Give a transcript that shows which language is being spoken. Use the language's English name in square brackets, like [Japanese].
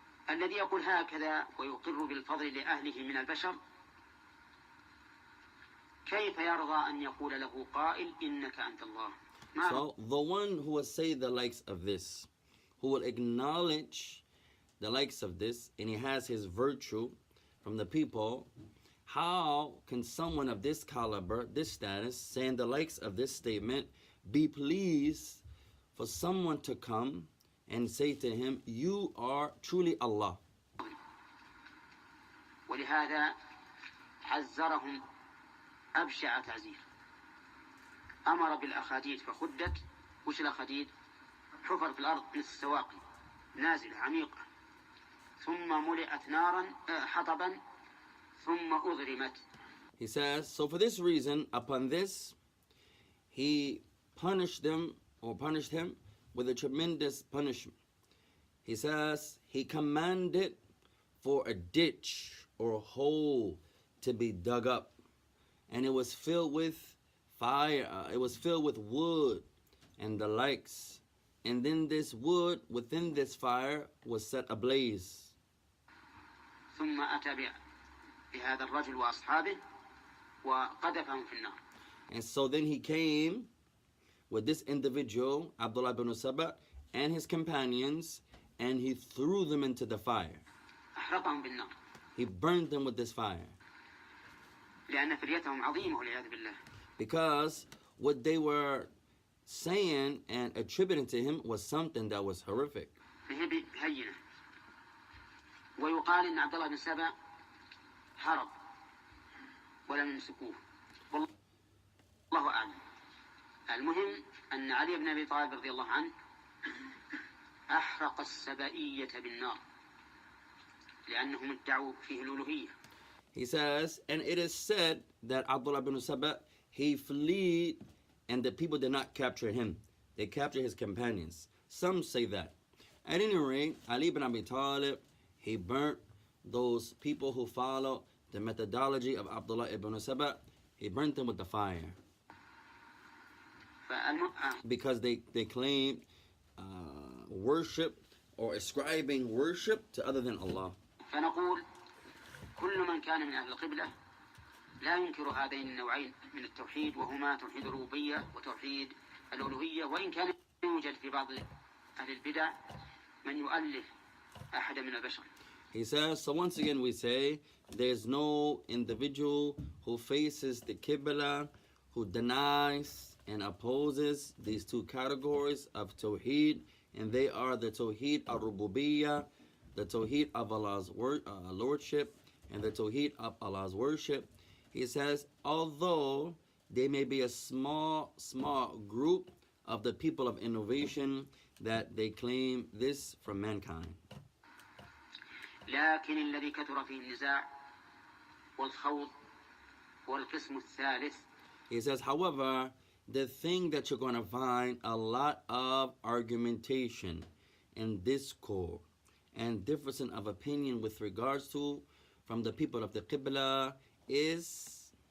[Arabic] الذي يقول هكذا ويقر بالفضل لأهله من البشر كيف يرضى أن يقول له قائل إنك أنت الله. [English] So the one who will say the likes of this, who will acknowledge the likes of this, and he has his virtue from the people, how can someone of this caliber, this status, saying the likes of this statement, be pleased for someone to come and say to him, you are truly Allah? [Arabic] ولهذا حذرهم أبشع تعزير. أمر بالأخاديد فخدت. وش الأخاديد؟ حفر في الأرض مثل السواقي نازلة عميقة ثم ملئت نارا حطبا ثم أضرمت. [English] He says, so for this reason, upon this, he punished him with a tremendous punishment. He says, he commanded for a ditch or a hole to be dug up, and it was filled with fire, it was filled with wood and the likes, and then this wood within this fire was set ablaze. [Arabic] ثم أتى بهذا الرجل وأصحابه وقذفهم في النار. [English] And so then he came with this individual, Abdullah ibn Saba, and his companions, and he threw them into the fire. [Arabic] أحرقهم بالنار. [English] He burned them with this fire. [Arabic] لأن فريتهم عظيمة والعياذ بالله. [English] Because what they were saying and attributing to him was something that was horrific. [Arabic] هينة. ويقال إن عبد الله بن سبأ هرب ولم يمسكوه. والله أعلم. المهم أن علي بن أبي طالب رضي الله عنه أحرق السبائية بالنار لأنهم ادعوا فيه الألوهية. [English] He says, and it is said that Abdullah ibn Saba, he fled and the people did not capture him. They captured his companions. Some say that. At any rate, Ali ibn Abi Talib, he burnt those people who follow the methodology of Abdullah ibn Saba. He burnt them with the fire. Because they claimed worship or ascribing worship to other than Allah. [Arabic] فنقول كل من كان من أهل القبلة لا ينكر هذين النوعين من التوحيد وهما توحيد الربوبية وتوحيد الألوهية وإن كان يوجد في بعض أهل البدع من يؤلف أحد من البشر. [English] He says, so once again we say, there's no individual who faces the Qibla, who denies and opposes these two categories of Tawheed, and they are the Tawheed al-Rububiyyah, the Tawheed of Allah's Lordship, and the Tawheed of Allah's worship. He says, although they may be a small group of the people of innovation that they claim this from mankind. [Arabic] لكن الذي كثر فيه النزاع والخوض والقسم الثالث. [English] He says, however, the thing that you're going to find a lot of argumentation and discord and difference of opinion with regards to from the people of the Qibla is